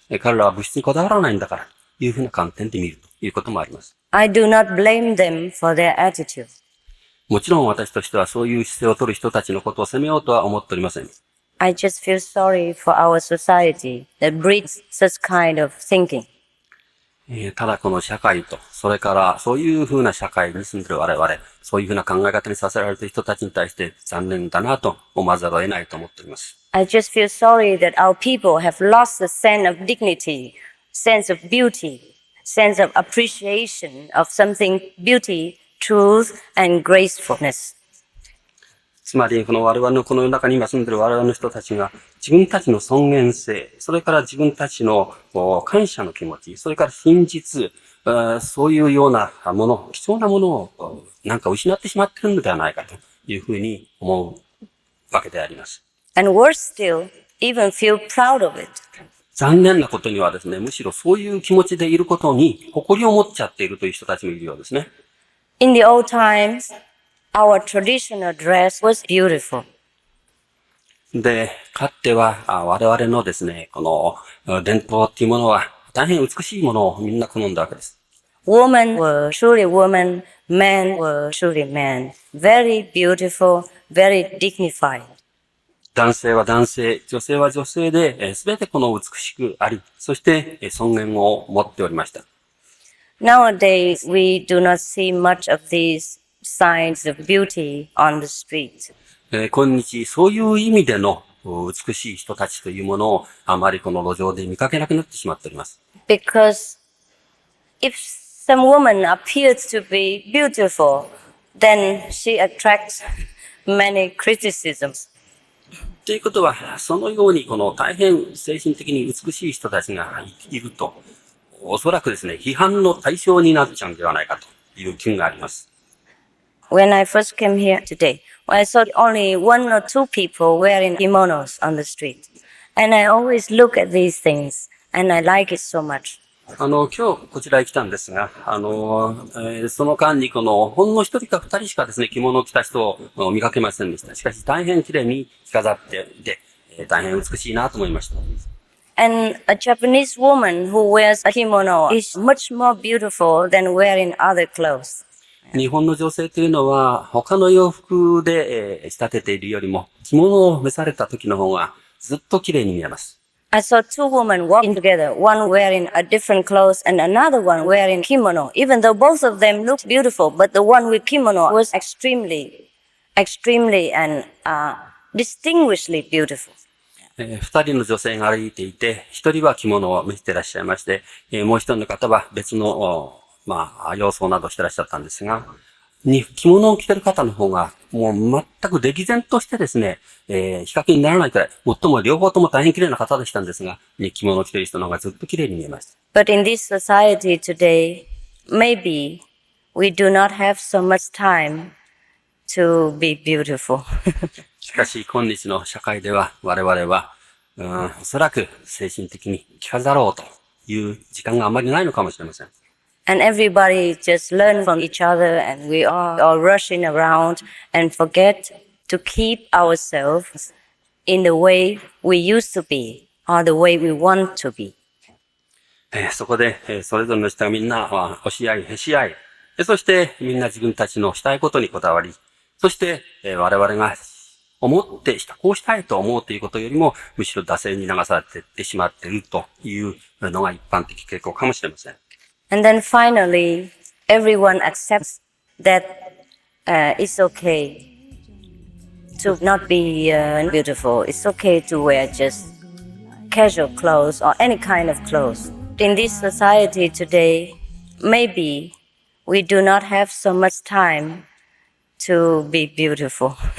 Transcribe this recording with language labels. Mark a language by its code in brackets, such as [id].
[ja] 彼らは物質にこだわらないんだから、というふうな観点で見るということもあります。 [en] I do not blame them for their attitude. [ja] もちろん私としてはそういう姿勢を取る人たちのことを責めようとは思っておりません。 [en] I just feel sorry for our society that breeds such kind of thinking. [ja] ただこの社会と、それからそういうふうな社会に住んでいる我々、そういうふうな考え方にさせられている人たちに対して残念だなと思わざるを得ないと思っております。 [en] I just feel sorry that our people have lost the sense of dignity, sense of beauty, sense of appreciation of something beauty, truth, and gracefulness. [ja] つまり、この我々のこの世の中に今住んでいる我々の人たちが、自分たちの尊厳性、それから自分たちの感謝の気持ち、それから真実、そういうようなもの、貴重なものをなんか失ってしまっているのではないかというふうに思うわけであります。 [en] And worse still, even feel proud of it. [ja] 残念なことにはですね、むしろそういう気持ちでいることに誇りを持っちゃっているという人たちもいるようですね。 [en] In the old times, our traditional dress was beautiful. [ja] で、かつては我々のですね、この伝統っていうものは大変美しいものをみんな好んだわけです。 [en] Women were truly women, men were truly men. Very beautiful, very dignified. [ja] 男性は男性、女性は女性で、すべてこの美しくあり、そして尊厳を持っておりました。 [en] Nowadays, we do not see much of these signs of beauty on the street. [ja] 今日、そういう意味での美しい人たちというものをあまりこの路上で見かけなくなってしまっております。 [en] Because if some woman appears to be beautiful, then she attracts many criticisms. [ja] ということは、そのようにこの大変精神的に美しい人たちがいると、おそらくですね、批判の対象になっちゃうんではないかという気があります。 [en] When I first came here today, I saw only one or two people wearing kimonos on the street. And I always look at these things, and I like it so much. [ja] 今日こちらへ来たんですが、その間にほんの一人か二人しかですね、着物を着た人を見かけませんでした。しかし大変綺麗に着飾っていて、大変美しいなと思いました。 [en] And a Japanese woman who wears a kimono is much more beautiful than wearing other clothes. [ja] 日本の女性というのは、他の洋服で仕立てているよりも、着物を召された時の方がずっと綺麗に見えます。 [en] I saw two women walking together, one wearing a different clothes and another one wearing kimono. Even though both of them looked beautiful, but the one with kimono was extremely and distinguishedly beautiful. [ja] 二人の女性が歩いていて、一人は着物を見せていらっしゃいまして、もう一人の方は別の、洋装などしてらっしゃったんですが、着物を着てる方の方が、もう全く歴然としてですね、比較にならないくらい、もっとも両方とも大変綺麗な方でしたんですが、着物を着ている人の方がずっと綺麗に見えました。 [en] But in this society today, maybe we do not have so much time to be beautiful. [ja] しかし、今日の社会では、我々は、おそらく精神的に着飾ろうという時間があまりないのかもしれません。 [en] And everybody just learn from each other, and we are all rushing around and forget to keep ourselves in the way we used to be or the way we want to be. [ja] そこで、それぞれの人がみんな、押し合い、へし合い、そしてみんな自分たちのしたいことにこだわり、そして、我々が思ってこうしたいと思うということよりも、むしろ惰性に流されていってしまっているというのが一般的傾向かもしれません。 [en] And then finally, everyone accepts that it's okay to not be beautiful. It's okay to wear just casual clothes or any kind of clothes. In this society today, maybe we do not have so much time to be beautiful.